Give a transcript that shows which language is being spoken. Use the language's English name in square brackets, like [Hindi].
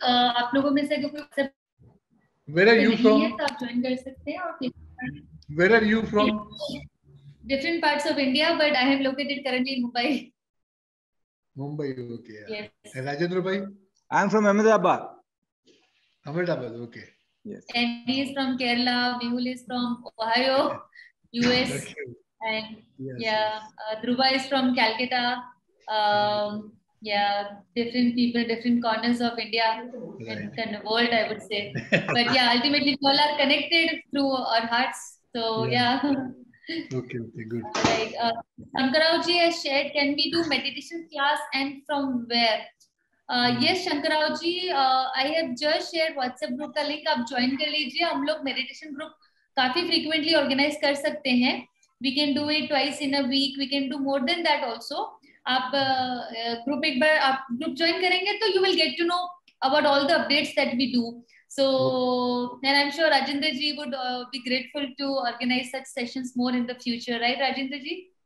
[Hindi] आप लोगों में से कोई WhatsApp [English] Where are you [Hindi] नहीं [English] from? [Hindi] है तो आप join कर सकते हैं और [English] Where are you from? different parts of India, but I am located currently in Mumbai. Mumbai, okay. Yes. And Rajendra bhai? I am from Ahmedabad. Ahmedabad, okay. Yes. And he is from Kerala. Mehul is from Ohio, US. Okay. And Yes, yeah, Dhruva is from Calcutta. Yeah, different people, different corners of India and kind of world, I would say. But yeah, ultimately, we all are connected through our hearts. So yeah. Okay, good. Right. Shankarao-ji has shared, can we do meditation class and from where? Yes, Shankarao-ji, I have just shared WhatsApp group का link. [Hindi] आप join कर लीजिए. हम लोग meditation group काफी frequently organize कर सकते हैं. [English] We can do it twice in a week. We can do more than that also. [Hindi] आप group एक बार आप group join करेंगे तो [English] you will get to know about all the updates that we do. So, and I'm sure Rajendra ji would be grateful to organize such sessions more in the future, right, Rajendra ji?